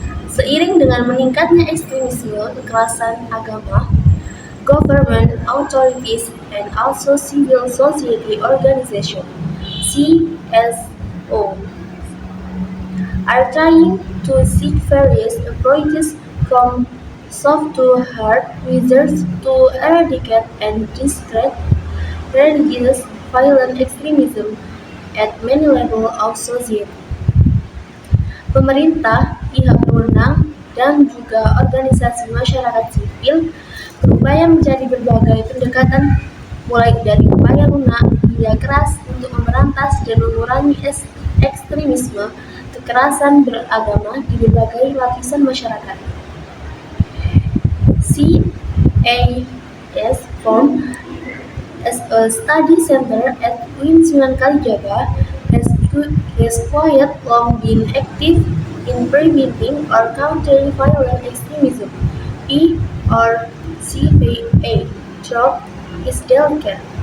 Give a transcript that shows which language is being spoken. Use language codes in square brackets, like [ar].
[id] Seiring dengan meningkatnya ekstremisme kekerasan agama, [en] government authorities and also civil society organizations (CSO) are trying to seek various approaches from soft to hard measures to eradicate and discredit religious violent extremism at many levels of society. [id] Pemerintah, pihak berwenang, dan juga organisasi masyarakat sipil berupaya mencari berbagai pendekatan mulai dari upaya lunak hingga keras untuk memberantas dan mengurangi ekstremisme kekerasan beragama di berbagai lapisan masyarakat. [en] CAS formed as a study center at UIN Sunan Kalijaga has quite long been active in preventing or countering violent extremism (P or CVA) throughout its delicate.